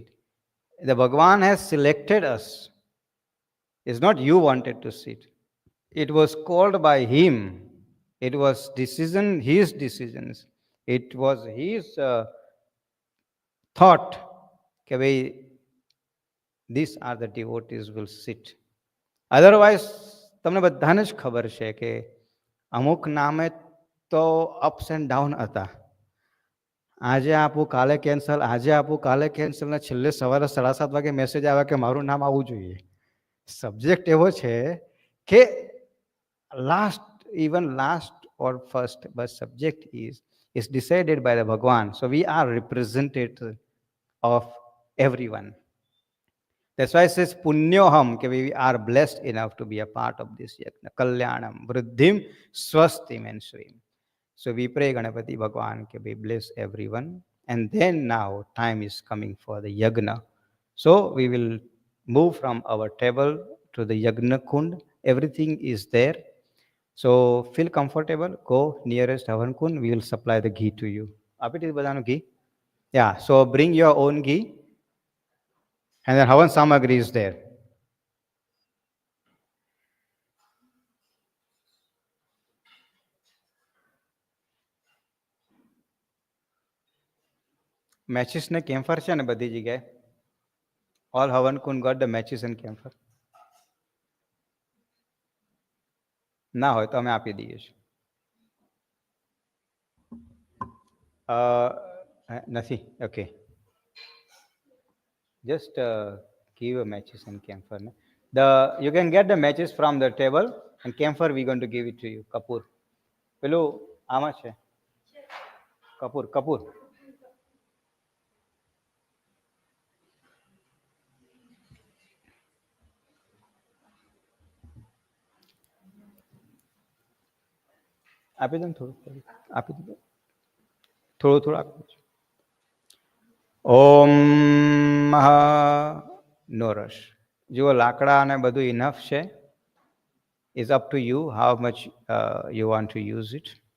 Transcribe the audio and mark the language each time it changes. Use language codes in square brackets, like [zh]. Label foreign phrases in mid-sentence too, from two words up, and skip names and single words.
[en] The Bhagwan has selected us. It's not you wanted to sit. It was called by him. It was his decisions. It was his thought. These are the devotees will sit. Otherwise, [gu] તમને બધાને જ ખબર છે કે અમુક નામે તો [en] ups and down [gu] હતા. આજે આપું કાલે કેન્સલ, આજે આપું કાલે કેન્સલ, ને છેલ્લે સવારે 7:30 વાગે મેસેજ આવે કે મારું નામ આવવું જોઈએ. સબ્જેક્ટ એવો છે કે [en] last, even last or first, but subject is decided by the Bhagwan. So we are representative of everyone. That's why it says punyoham, we are blessed enough to be a part of this yajna. [sa] Kalyanam, vruddhim, swastim, and shrim. [en] So we pray Ganapati Bhagwan we bless everyone. And then now time is coming for the yagna. So we will move from our table to the yagna kund. Everything is there. So feel comfortable. Go nearest Havan kund. We will supply the ghee to you. Apit badano ghee? Yeah. So bring your own ghee. And then Havan Samagri is there. [gu] Matches ne camphor છે ને બધી જગ્યાએ. [en] All Havan Kund got the matches and camphor. [gu] ના હોય તો અમે આપી દઈએ છીએ. નથી. [en] Okay. Just give a matches and camphor. You can get the matches from the table and camphor we're going to give it to you. Kapoor. [gu] પેલું આમાં છે કપૂર કપૂર આપી દો ને થોડું આપી દો થોડું થોડું આપી દો. [en] Om no rush. [gu] જુઓ લાકડા અને બધું ઇનફ છે. [en] It's up to you how much you want to use it.